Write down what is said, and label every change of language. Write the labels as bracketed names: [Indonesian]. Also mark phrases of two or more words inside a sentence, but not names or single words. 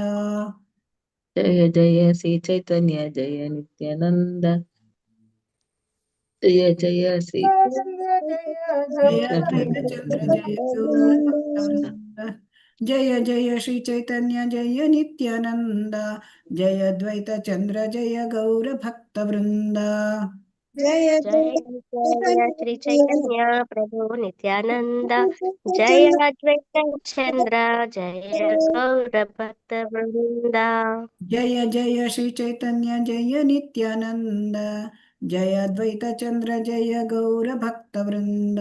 [Sanskrit] ಜಯ ಜಯ ಶ್ರೀ ಚೈತನ್ಯ ಜಯ ನಿತ್ಯಾನಂದ ಜಯ ಜಯ ಶ್ರೀ ಜಯ ಅದ್ವೈತ ಚಂದ್ರ ಜಯ ಗೌರ ಭಕ್ತ ವೃಂದ. ಜಯ ಜಯ ಶ್ರೀ ಚೈತನ್ಯ ಜಯ ನಿತ್ಯಾನಂದ ಜಯ ಅದ್ವೈತ ಚಂದ್ರ ಜಯ ಗೌರ ಭಕ್ತ ವೃಂದ. जय जय श्री चैतन्य प्रभु नित्यानंद जय अद्वैत चंद्र जय गौर भक्त वृंदा. ಜಯ ಜಯ ಶ್ರೀ ಚೈತನ್ಯ ಜಯ ನಿತ್ಯಾನಂದ ಜಯ ಅದ್ವೈತ ಚಂದ್ರ ಜಯ ಗೌರ ಭಕ್ತ ವೃಂದ.